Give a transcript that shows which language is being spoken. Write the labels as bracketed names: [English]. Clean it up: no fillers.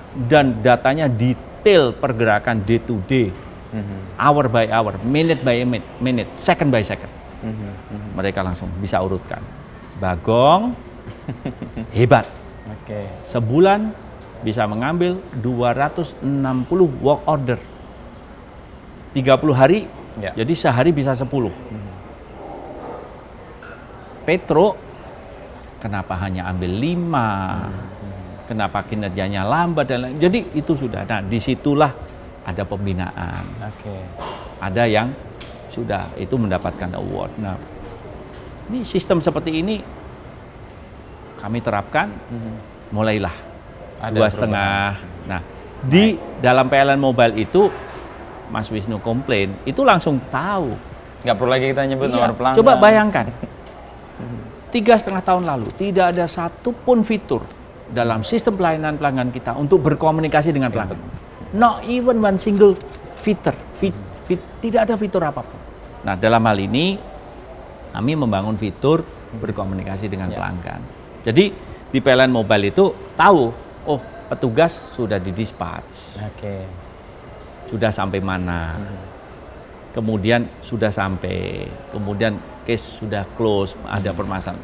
[Indonesian] Dan datanya detail pergerakan [English] day to day, hour by hour, minute by minute, second by second. [Indonesian] Mereka langsung bisa urutkan. Bagong, hebat. Sebulan bisa mengambil 260 work order. 30 hari, jadi sehari bisa 10. Petro, kenapa hanya ambil 5? Kenapa kinerjanya lambat dan lain. Jadi itu sudah. Nah, disitulah ada pembinaan. Ada yang sudah itu mendapatkan award. Nah, ini sistem seperti ini kami terapkan. Mulailah 2,5. Nah, di dalam PLN Mobile itu Mas Wisnu komplain, itu langsung tahu. Nggak perlu lagi kita nyebut nomor pelanggan. Coba bayangkan, 3,5 tahun lalu tidak ada satupun fitur dalam sistem pelayanan pelanggan kita untuk berkomunikasi dengan pelanggan. [English] Not even one single feature. [Indonesian] Tidak ada fitur apapun. Nah, dalam hal ini kami membangun fitur berkomunikasi dengan pelanggan. Jadi di PLN Mobile itu tahu, oh petugas sudah didispatch, Oke. sudah sampai mana, kemudian sudah sampai, kemudian case sudah close, ada permasalahan.